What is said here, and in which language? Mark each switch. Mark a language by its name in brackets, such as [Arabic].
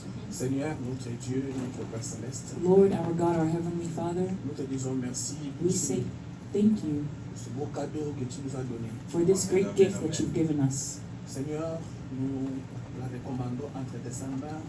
[French] Seigneur, notre Dieu, notre Père Céleste, [English] Lord, our God, our Heavenly Father, [French] nous te disons merci [English] we say thank you [French] pour ce beau cadeau que tu nous as donné. [English] for this great gift that you've given us. [French] Seigneur, nous la recommandons entre tes mains.